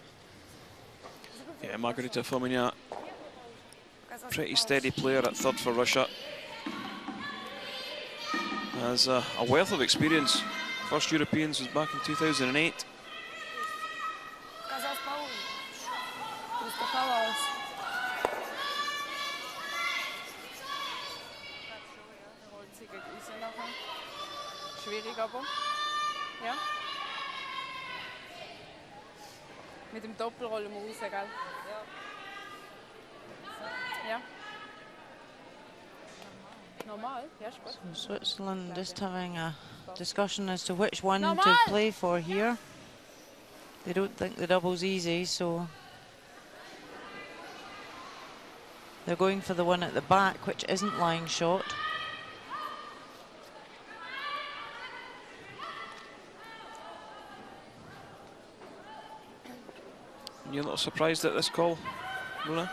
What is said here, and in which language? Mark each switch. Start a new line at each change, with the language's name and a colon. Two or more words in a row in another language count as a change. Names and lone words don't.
English: Yeah, Margarita Fominina, pretty steady player at third for Russia. Has a wealth of experience. First Europeans was back in 2008.
Russian: Казалось, по уму. Пристыковалась.
German: Schwierig aber. Ja. Mit dem Doppel rollen wir raus, gell? Ja. Normal? Ja, ist gut.
English: So Switzerland just having a discussion as to which one to
German: Normal.
English: play for here. They don't think the double's easy, so they're going for the one at the back, which isn't lying shot. You're not surprised at this call, Luna?